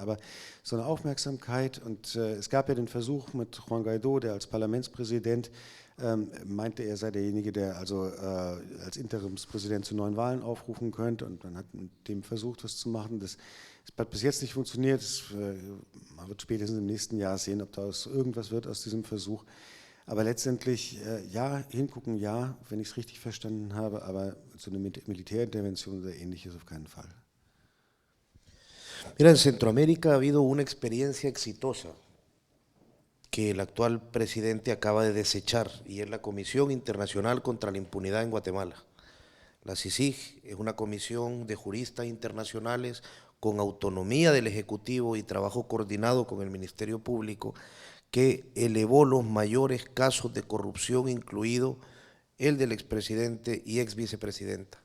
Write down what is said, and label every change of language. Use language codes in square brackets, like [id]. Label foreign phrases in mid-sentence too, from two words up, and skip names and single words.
[de] Aber so eine Aufmerksamkeit und es gab ja den Versuch mit Juan Guaidó, der als Parlamentspräsident meinte, er sei derjenige, der also als Interimspräsident zu neuen Wahlen aufrufen könnte und man hat mit dem versucht, was zu machen. Das hat bis jetzt nicht funktioniert. Man wird spätestens im nächsten Jahr sehen, ob daraus irgendwas wird aus diesem Versuch. Aber letztendlich, ja, hingucken, ja, wenn ich es richtig verstanden habe, aber so eine Militärintervention oder ähnliches auf keinen Fall. [es] Mira, en Centroamérica ha habido una experiencia exitosa que el actual presidente acaba de desechar y es la Comisión Internacional contra la Impunidad en Guatemala. La CICIG es una comisión de juristas internacionales con autonomía del Ejecutivo y trabajo coordinado con el Ministerio Público que elevó los mayores casos de corrupción, incluido el del expresidente y ex vicepresidenta.